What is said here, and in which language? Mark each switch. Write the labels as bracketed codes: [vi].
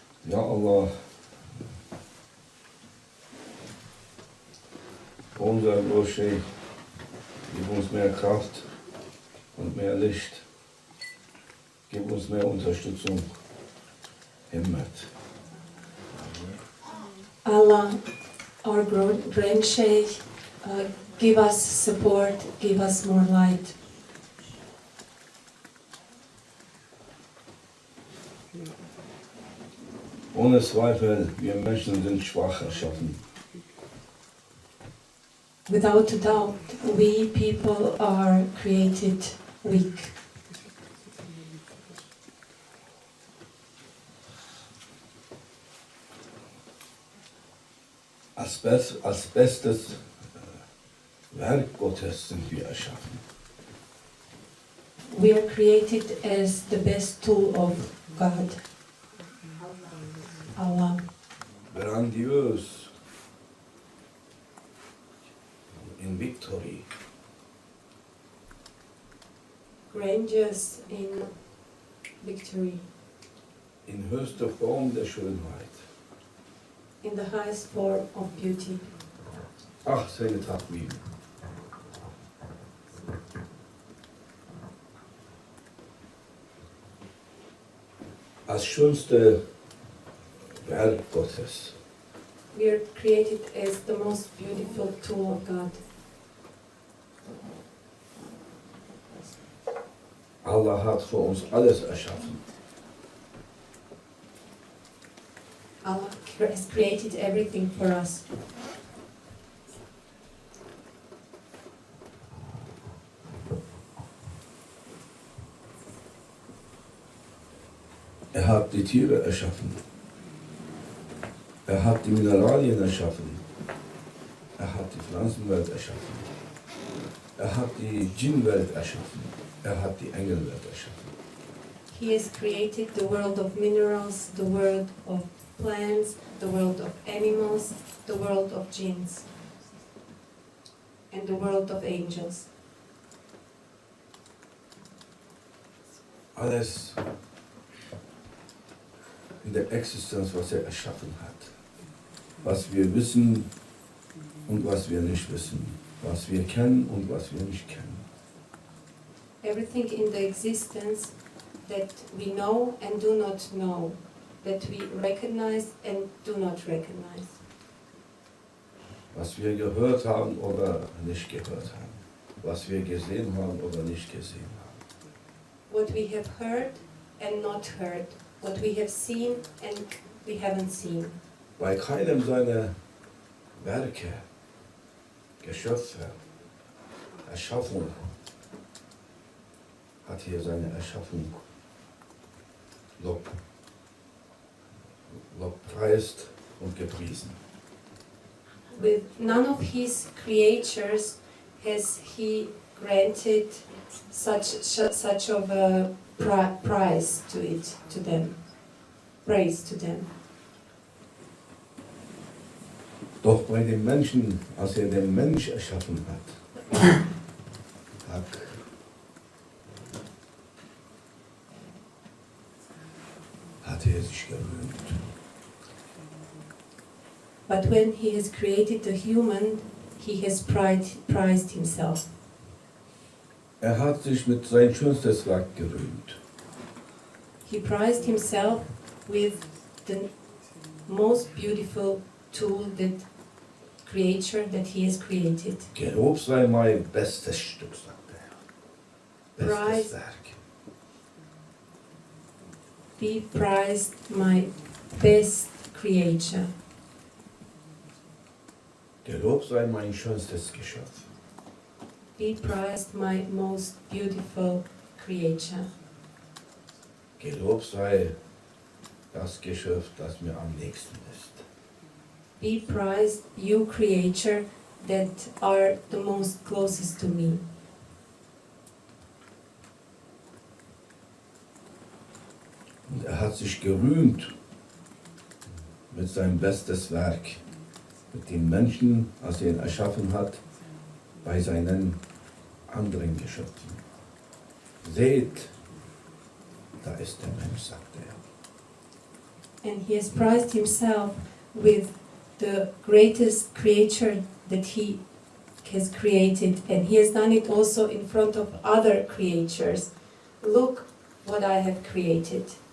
[de] Ja Allah, unser Großscheich, gib uns mehr Kraft und mehr Licht. Gib uns mehr Unterstützung. [tr] Himmet. [en] Allah, our Grand Sheikh, give us support, give us more light. [de] Ohne Zweifel, wir Menschen sind schwach erschaffen. [en] Without a doubt, we people are created weak. [de] Als bestes Werk Gottes sind wir erschaffen. [en] We are created as the best tool of God, Allah. [de] Grandios [en] in Victory. Grandiose in victory, [de] In höchster Form der Schönheit. [en] in the highest form of beauty. [de] Ach, seine Takvim. Als schönste Werk Gottes. [en] We are created as the most beautiful tool of God. [de] Allah hat für uns alles erschaffen. [en] Allah has created everything for us. [de] Er hat die Tiere erschaffen. Er hat die Mineralien erschaffen. Er hat die Pflanzenwelt erschaffen. Er hat die Djinnwelt erschaffen. Er hat die Engelwelt erschaffen. [en] He has created the world of minerals, the world of plants, the world of animals, the world of jinns, and the world of angels. [de] Alles in der Existenz, was er erschaffen hat. Was wir wissen und was wir nicht wissen. Was wir kennen und was wir nicht kennen. [en] Everything in the existence that we know and do not know, that we recognize and do not recognize. [de] Was wir gehört haben oder nicht gehört haben. Was wir gesehen haben oder nicht gesehen haben. [en] What we have heard and not heard, what we have seen and we haven't seen. [de] Bei keinem seiner Werke, Geschöpfe, Erschaffung hat hier seine Erschaffung lobpreist und gepriesen. [en] With none of his creatures has he granted such of a prize to them, praise to them. [de] Doch bei dem Menschen, als er den Mensch erschaffen hat, hat er sich gerühmt. [en] But when he has created the human, he has prized himself. [de] Er hat sich mit sein schönstes Werk gerühmt. [en] He prized himself with the most beautiful tool, that creature that he has created. [de] Gelobt sei mein bestes Stück, sagt er. Bestes Werk. [en] Be prized my best creature. [de] Gelobt sei mein schönstes Geschöpf. [en] Be prized my most beautiful creature. [de] Gelobt sei das Geschöpf, das mir am nächsten ist. [en] Be prized, you creature that are the most closest to me. [de] Und er hat sich gerühmt mit seinem bestes Werk, mit den Menschen, als er ihn erschaffen hat, bei seinen anderen Geschöpfen. Seht, da ist der Mensch, sagte er. [en] And he has prized himself with the greatest creature that he has created, and he has done it also in front of other creatures. Look what I have created.